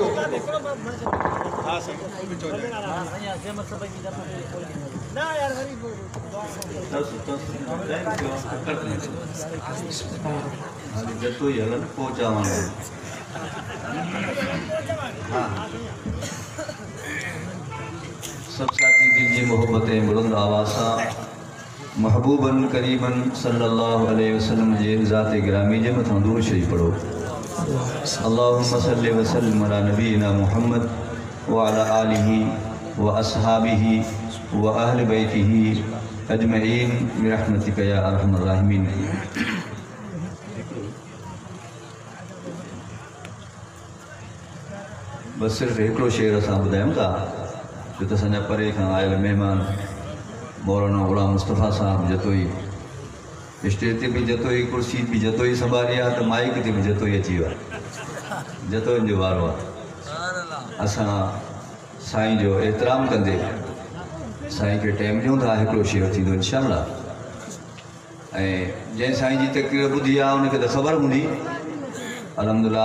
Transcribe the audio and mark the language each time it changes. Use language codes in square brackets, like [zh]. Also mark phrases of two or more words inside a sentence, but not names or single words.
[sd] जतोई हलन पोइ चवां सब साथी दिल जी मोहब्बत बुलंद आवाज़ सां महबूबन करीबन [ar] صلى الله عليه وسلم [sd] जे ज़ात गिरामी जे मथां दुरूद शरीफ पढ़ो [ar] اللهم صل وسلم على نبينا محمد وعلى آله وأصحابه وأهل بيته أجمعين برحمتك يا أرحم الراحمين. [sd] बस सिर्फ हिकिड़ो शेर असां ॿुधायूं था जो त असांजा परे खां आयल महिमान मौलाना गुलाम मुस्तफ़ा साहब जतोई स्टेज ते बि जतोई कुर्सी बि जतोई संभाली आहे त माइक ते बि जतोई अची वियो आहे जतोईनि जो वारो आहे असां साईं जो एतिराम कंदे साईं खे टाइम ॾियूं था हिकिड़ो शेर थींदो इंशाअल्लाह ऐं जंहिं साईं जी तकरीर ॿुधी आहे उनखे त ख़बर हूंदी अल्हम्दुलिल्लाह